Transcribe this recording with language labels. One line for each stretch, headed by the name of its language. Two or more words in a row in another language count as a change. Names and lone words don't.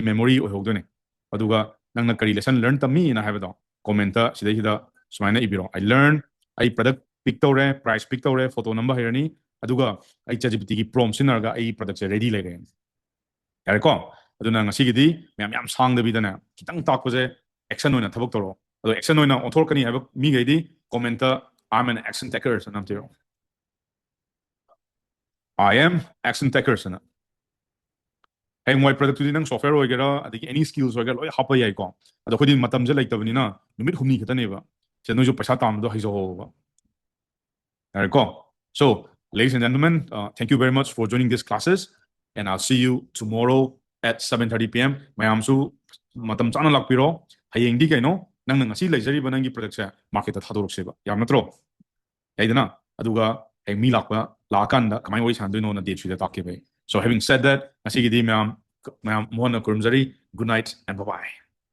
Manipuri: ꯃꯦꯃꯣꯔꯤ ꯑꯣꯏꯍꯧꯗꯣꯏꯅꯦ ꯑꯗꯨꯒ ꯅꯪꯅ ꯀꯔꯤ
English: lesson learn
Manipuri: ꯇꯝꯃꯤꯅ ꯍꯥꯏꯕꯗꯣ ꯀꯣꯃꯦꯟꯇ ꯁꯤꯗꯩꯁꯤꯗ ꯁꯨꯃꯥꯏꯅ ꯏꯕꯤꯔꯣ ꯑꯩ ꯂꯔꯟ ꯑꯩ
English: product pick
Manipuri: ꯇꯧꯔꯦ
English: price pick
Manipuri: ꯇꯧꯔꯦ ꯐꯣꯇೋ ꯅꯝꯕ ꯍꯩꯔꯅꯤ ꯑꯗꯨꯒ ꯑꯩ ꯆꯦꯠ ꯖꯤ ꯄꯤ ꯇꯤꯒꯤ ꯄ꯭ꯔꯣꯝ ꯁꯤꯖꯤꯟꯅꯔꯒ ꯑꯩ ꯄ꯭ꯔꯗꯛꯁꯦ ꯔꯦꯗꯤ ꯂꯩꯔꯦ ꯌꯥꯔꯦꯀꯣ ꯑꯗꯨꯅ ꯉꯁꯤꯒꯤꯗꯤ ꯃꯌꯥꯝ ꯁꯥꯡꯗꯕꯤꯗꯅꯦ ꯈꯤꯇꯪ ꯇꯥꯛꯄꯁꯦ ꯑꯦꯛꯁꯟ ꯑꯣꯏꯅ ꯊꯕꯛ ꯇꯧꯔꯛꯑꯣ ꯑꯗꯣ ꯑꯦꯛꯁꯟ ꯑꯣꯏꯅ ꯑꯣꯟꯊꯣꯔꯛꯀꯅꯤ ꯍꯥꯏꯕ ꯃꯤꯈꯩꯗꯤ
English: comment I am an action takers
Manipuri: ꯑꯅ ꯑꯝꯇꯤꯔꯣ
English: I am action takers
Manipuri: ꯑꯅ ꯍꯌꯦꯡꯋꯥꯏ ꯄ꯭ꯔꯗꯛꯇꯨꯗꯤ ꯅꯪ ꯁꯣꯐꯋꯦꯔ ꯑꯣꯏꯒꯦꯔꯥ ꯑꯗꯒꯤ
English: any skills
Manipuri: ꯑꯣꯏꯒꯦꯔꯥ ꯂꯣꯏ ꯍꯥꯞꯄ ꯌꯥꯏꯀꯣ ꯑꯗꯣ ꯑꯩꯈꯣꯏꯗꯤ ꯃꯇꯝꯁꯦ ꯂꯩꯇꯕꯅꯤꯅ ꯅꯨꯃꯤꯠ ꯍꯨꯝꯅꯤ ꯈꯛꯇꯅꯦꯕ ꯁꯤꯗ ꯅꯣꯏꯁꯨ ꯄꯩꯁꯥ ꯇꯥꯟꯕꯗꯣ ꯍꯩꯖꯍꯧꯕ ꯌꯥꯔꯦꯀꯣ
English: so ladies and gentlemen thank you very much for joining these classes and I'll see you tomorrow at 7:30 p.m.
Manipuri: ꯃꯌꯥꯝꯁꯨ ꯃꯇꯝ ꯆꯥꯅ ꯂꯥꯛꯄꯤꯔꯣ ꯍꯌꯦꯡꯗꯤ ꯀꯩꯅꯣ ꯅꯪꯅ ꯉꯁꯤ ꯂꯩꯖꯔꯤꯕ ꯅꯪꯒꯤ ꯄ꯭ꯔꯗꯛꯁꯦ ꯃꯥꯔꯀꯦꯠꯇ ꯊꯥꯗꯣꯔꯛꯁꯦꯕ ꯌꯥꯝ ꯅꯠꯇ꯭ꯔꯣ ꯌꯥꯏꯗꯅ ꯑꯗꯨꯒ ꯍꯌꯦꯡ ꯃꯤ ꯂꯥꯛꯑꯀꯥꯟꯗ ꯀꯃꯥꯏꯅ ꯋꯥꯔꯤ ꯁꯥꯟꯅꯗꯣꯏꯅꯣꯅ ꯗꯦꯠ 3ꯗ ꯇꯥꯛꯈꯤꯕ
English: so having said that
Manipuri: ꯉꯁꯤꯒꯤꯗꯤ ꯃꯌꯥꯝ ꯃꯣꯍꯟꯅ ꯈꯨꯔꯨꯝꯖꯔꯤ
English: good night and bye bye